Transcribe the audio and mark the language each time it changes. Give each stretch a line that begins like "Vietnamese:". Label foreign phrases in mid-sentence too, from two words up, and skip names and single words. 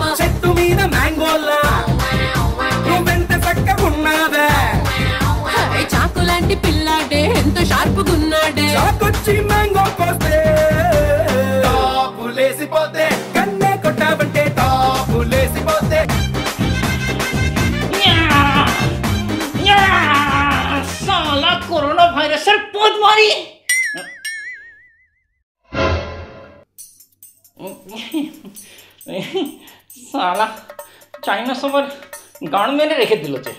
Telugu: చెట్టు మీద మ్యాంగోలా నువ్వెంత చక్కగున్నావే, చాకు లాంటి పిల్లాడే ఎంత షార్పుగున్నాడే, చాకొచ్చి మ్యాంగో కోస్తే టాపులేసిపోతే కన్నే కొట్టావంటే టాపులేసిపోతే
Bangla: সালা করোনা ভাইরাসের পদ মারি। সালা চাইনা সবার গান মেরে রেখে দিল।